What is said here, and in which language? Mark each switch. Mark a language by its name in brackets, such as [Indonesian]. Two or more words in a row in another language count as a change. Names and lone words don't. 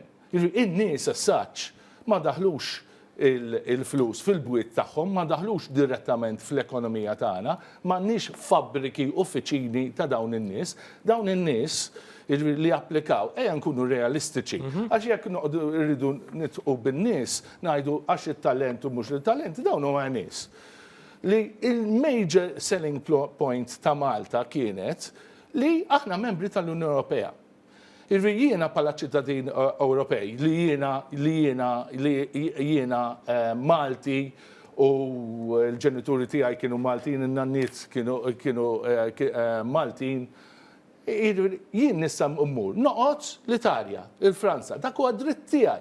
[Maltese] In-nies as-saċ ma daħlux il-flus fil-bwiet tagħhom, ma daħlux direttament fl-ekonomija tagħna, m'għandniex fabbriki uffiċini ta' dawn in-nies. Dawn in-nies li applikaw, ejja nkunu realistiċi. Għax jekk noqdu rridu nitqu bin-nies ngħidu għax it-talent u mhux il-talent, dawn huma nies. Li il- [English] major selling point [Maltese] ta' Malta kienet li aħna membri tal-Unjoni Ewropea. Jiena bħala ċittadin Ewropej li jiena Malti u l-ġenituri tiegħi kienu Maltin, in-nanniet kienu Maltin, jien nista' mmur noqgħod l-Italja, il-Franza, dak huwa dritt tiegħi.